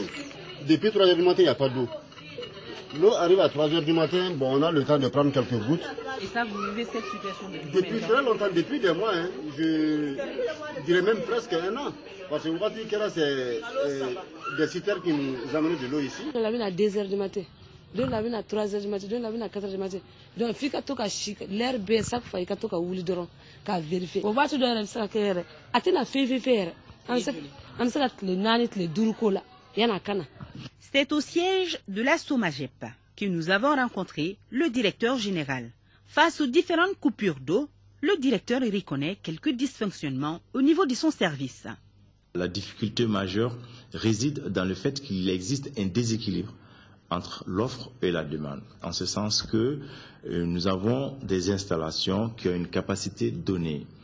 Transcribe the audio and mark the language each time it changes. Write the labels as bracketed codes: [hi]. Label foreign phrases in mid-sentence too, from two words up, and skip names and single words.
[fr] Depuis 3 heures du matin, il n'y a pas d'eau. L'eau arrive à 3 heures du matin, bon, on a le temps de prendre quelques gouttes. Et ça, vous vivez cette situation depuis très longtemps, depuis des mois, hein, je dirais même presque 1 an. Parce que vous voyez que là, c'est des citernes qui nous amènent de l'eau ici. On l'a vu à 2 heures du matin, d'autres l'ont vu à 3 heures du matin, d'autres l'ont vu à 4 heures du matin. [bm] Donc, fii ka to ka chic, l'air bɛ [fr] chaque fois [bm] i ka to ka wuli dɔrɔn ka vérifier. O waati dɔ yɛrɛ bɛ se ka kɛ yɛrɛ a tɛna fɛn yɛrɛ. An bɛ se ka tile 4 tile 5 k'o la yan'a ka na. [fr] C'est au siège de la SOMAGEP que nous avons rencontré le directeur général. Face aux différentes coupures d'eau, le directeur y reconnaît quelques dysfonctionnements au niveau de son service. La difficulté majeure réside dans le fait qu'il existe un déséquilibre entre l'offre et la demande, en ce sens que nous avons des installations qui ont une capacité donnée.